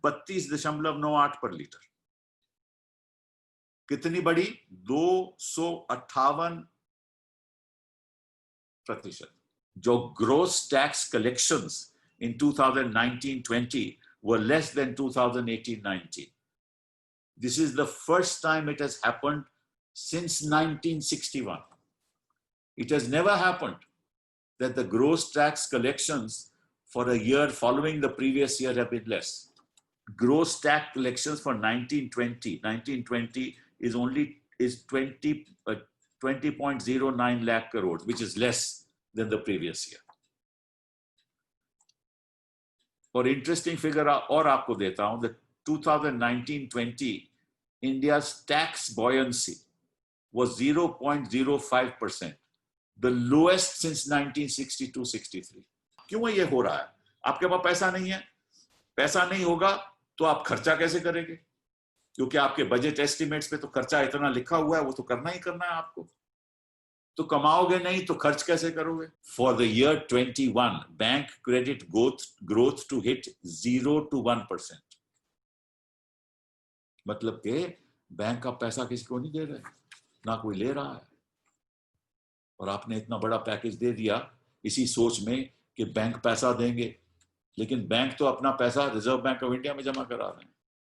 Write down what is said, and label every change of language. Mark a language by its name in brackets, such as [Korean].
[Hindi] 32.98 पर लीटर। कितनी बढ़ी? 258%। [English] जो gross tax collections in 2019-20 were less than 2018-19. This is the first time it has happened since 1961. It has never happened that the gross tax collections for a year following the previous year have been less. Gross tax collections for 1920 is only 20.09 lakh crores, which is less than the previous year. [Hindi] और interesting figure और आपको देता हूं, [English] that 2019-20 India's tax buoyancy was 0.05%, the lowest since 1962-63. [Hindi] क्यों ये हो रहा है? आपके पास पैसा नहीं है, पैसा नहीं होगा तो आप खर्चा कैसे करेंगे? क्योंकि आपके बजट एस्टिमेट्स पे तो खर्चा इतना लिखा हुआ है, वो तो करना ही करना है आपको। तो कमाओगे नहीं तो खर्च कैसे करोगे? [English] For the year 21, bank credit growth to hit 0 to 1%. [Hindi] मतलब कि बैंक का पैसा किसी को नहीं दे रहे, ना कोई ले रहा है, और आपने इतना बड़ा पैकेज दे दिया इसी सोच में कि बैंक पैसा देंगे, लेकिन बैंक तो अपना पैसा रिजर्व बैंक ऑफ इंडिया में जमा करा रहे हैं।